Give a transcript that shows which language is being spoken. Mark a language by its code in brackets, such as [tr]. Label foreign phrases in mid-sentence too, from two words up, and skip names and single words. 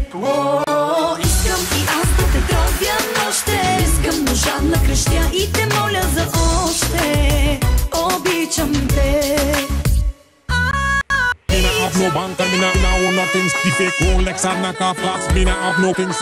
[bg] Искам и аз да те тровя нощем. Искам ножа на крещя и те моля за още. Обичам те. [en] Me not have no bank and me not own nothing. The fake Rolex and knock-off flats. Me not have no things.